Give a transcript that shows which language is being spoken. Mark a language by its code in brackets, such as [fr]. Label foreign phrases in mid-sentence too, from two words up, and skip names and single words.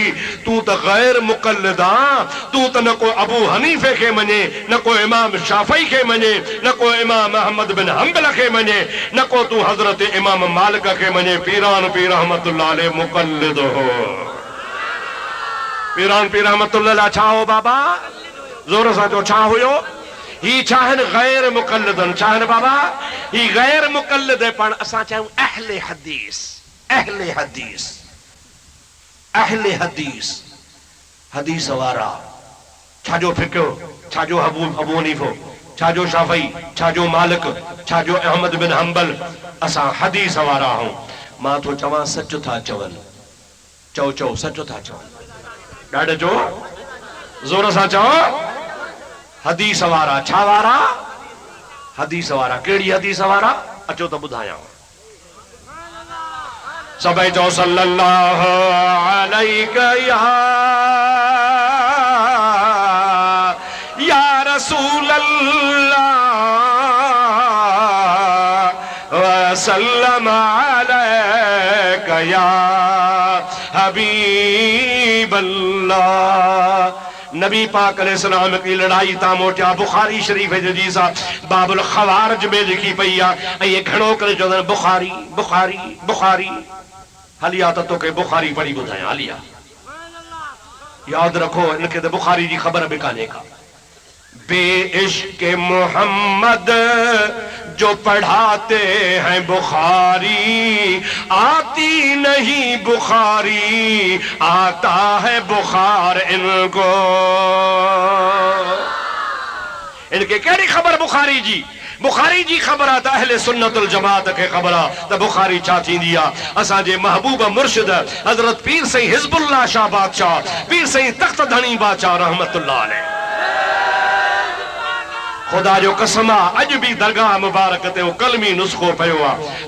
[sd] तू त गैर मुक़ल्लिद आ, तू त न को अबू हनीफे खे मञे, न को इमाम शाफई खे मञे, न को इमाम अहमद बिन हंबल खे मञे, न को तू हजरत इमाम मालिक खे मञे। पीरान पीर [ar] رحمة الله عليه [sd] मुक़ल्लिद हो। पीरान पीर [ar] رحمة الله عليه [sd] छा हो बाबा? जोर सां जो छा हुयो? ही चाहन गैर मुक़ल्लिदन, चाहन बाबा ही गैर मुक़ल्लिद है, पण असां चाहूं अहले हदीस। अहले हदीस, अहले हदीस, हदीस वारा। छाजो फिक्र, छाजो अबू हनीफो, छाजो शाफई, छाजो मालिक, छाजो अहमद बिन हंबल, असां हदीस वारा हूं। मां तो चवां सच था चवन, चओ चओ सच था चवन, ॾाढो जो जोर सां चओ। हदीस वारा, छा वारा? हदीस वारा। कहिड़ी हदीस वारा? अचो त ॿुधायां। सभई चओ [ar] صلى الله عليه يا رسول الله وسلم عليك يا حبيب الله. [sd] नबी पाक अलैहिस्सलाम की लड़ाई ता मोटिया बुखारी शरीफ जी सा बाबुल खवारिज में लिखी पई आहे। ऐं घणो करे चवंदा बुखारी बुखारी बुखारी। हलिया त तोखे बुखारी पढ़ी ॿुधायां, हलिया यादि रखो, इनखे त बुखारी जी ख़बर बि कान्हे का। [ur] بے عشق محمد جو پڑھاتے ہیں بخاری، آتی نہیں بخاری، آتا ہے بخار ان کو. [sd] इनके कहिड़ी ख़बर बुखारी जी? बुखारी जी ख़बर आहे त अहले सुन्नतुल जमात खे ख़बर आहे त बुखारी छा थींदी आहे। असांजे महबूब मुर्शिद हज़रत पीर साईं हिज़्बुल्लाह शाह बादशाह, पीर साईं तख्त धणी बादशाह [ar] رحمة الله عليه, [sd] खुदा जो कसम आहे अॼु बि दरगाह मुबारक ते वो कलमी नुस्ख़ो पियो आहे।